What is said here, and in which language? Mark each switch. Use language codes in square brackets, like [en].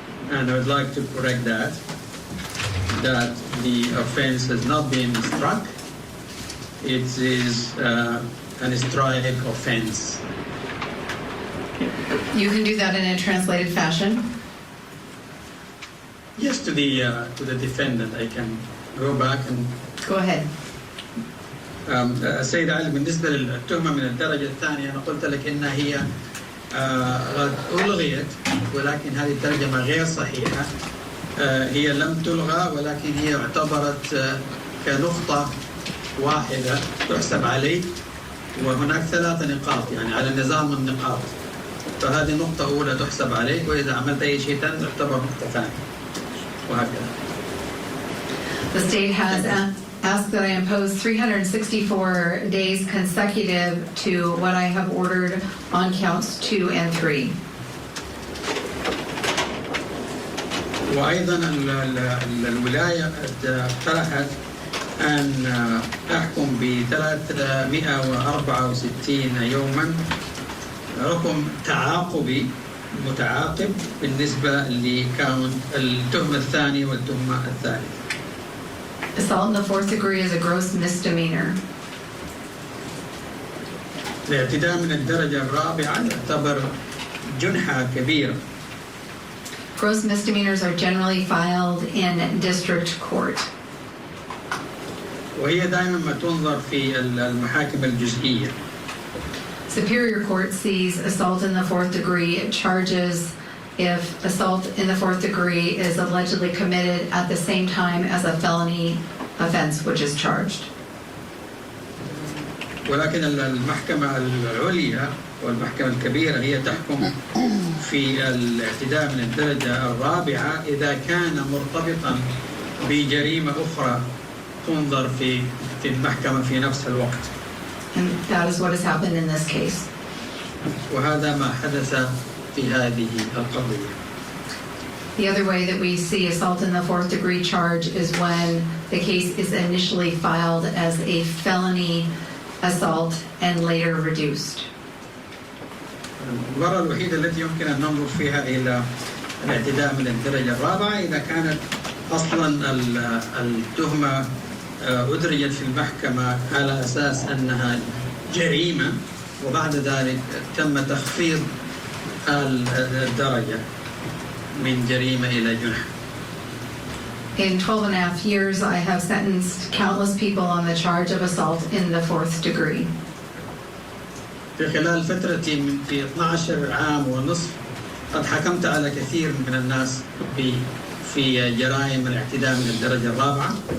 [en] And I would like to correct that the offense has not been struck. It is an strike offense. You can do that in a translated fashion. Yes, to the defendant, I can go back and Go ahead. [ar] السيد علي بالنسبة للتهمة من الدرجة الثانية أنا قلت لك إنها هي قد ألغيت ولكن هذه الترجمة غير صحيحة. هي لم تلغى ولكن هي اعتبرت كنقطة واحدة تحسب عليك وهناك 3 نقاط يعني على نظام النقاط. فهذه نقطة أولى تحسب عليك وإذا عملت أي شيء ثاني تعتبر نقطة ثانية وهكذا. [en] The state has asked that I impose 364 days consecutive to what I have ordered on counts 2 and 3. [ar] وأيضا الولاية اقترحت أن أحكم ب 364 يوما رقم تعاقبي متعاقب بالنسبة لكون التهمة الثانية والتهمة الثالثة. [en] Assault in the 4th degree is a gross misdemeanor. [ar] الاعتداء من الدرجة الرابعة يعتبر جنحة كبيرة. [en] Gross misdemeanors are generally filed in district court. [ar] وهي دائما ما تنظر في المحاكم الجزئية. [en] Superior Court sees assault in the 4th degree charges if assault in the 4th degree is allegedly committed at the same time as a felony offense which is charged. [ar] ولكن المحكمة العليا والمحكمة الكبيرة هي تحكم في الاعتداء من الدرجة الرابعة إذا كان مرتبطا بجريمة أخرى تنظر في المحكمة في نفس الوقت. [en] And that is what has happened in this case. [ar] وهذا ما حدث في هذه القضية. [en] The other way that we see assault in the 4th degree charge is when the case is initially filed as a felony assault and later reduced. [ar] المرة الوحيدة التي يمكن أن ننظر فيها إلى الاعتداء من الدرجة الرابعة إذا كانت أصلا التهمة أدرجت في المحكمة على أساس أنها جريمة وبعد ذلك تم تخفيض الدرجة من جريمة إلى جنح. [en] In 12.5 years, I have sentenced countless people on the charge of assault in the 4th degree. [ar] في خلال فترتي من 12 عام ونصف قد حكمت على كثير من الناس في جرائم الاعتداء من الدرجة الرابعة.